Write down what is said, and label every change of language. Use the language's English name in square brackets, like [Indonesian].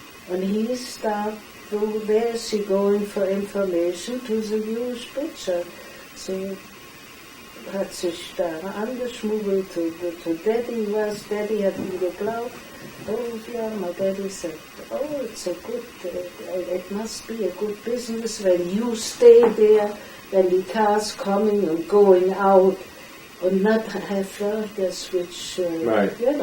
[English] And he started, where is he going for information? To the Jewish butcher. [German] So hat sich da angeschmuggelt [English] to Daddy. [German] Daddy hat ihm geglaubt. [English] Oh yeah, my daddy said, oh, it's a good, it must be a good business when you stay there, when the cars coming and going out, and not have workers which, right.